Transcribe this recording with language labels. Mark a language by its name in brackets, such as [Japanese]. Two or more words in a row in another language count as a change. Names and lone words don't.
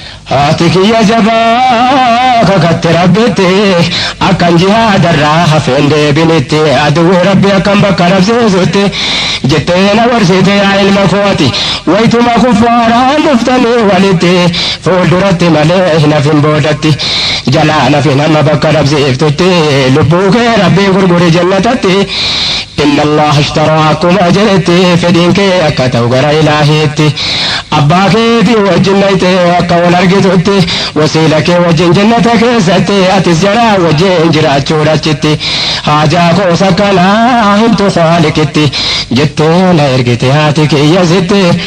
[Oromo] Haati kiyya jabaa kakatte Rabbitti akkan jihaadarraa hafeen deebinitti aduwwee Rabbi akkan bakka dhabsiisutti jettee na gorsite yaa ilma kooti wayituma kuffaaraan dhuftanii walitti fuulduratti malee hin hafin boodatti jalaa nafin hamma bakka dhabsiiftutti lubbuu kee Rabbii gurguri jannatatti. [Arabic] إن الله اشترى [Oromo] akkuma jedhetti fedhiin kee akka ta'u gara Ilaahiitti. Abbaa keetii wajjin nayte akka wal argitutti wasiila kee wajjin jannata keessatti atis jara wajjin jiraachuudha achitti. Haajaa koo sakkanaa himtu Faalikitti jettee na ergite haati kiyya sitti.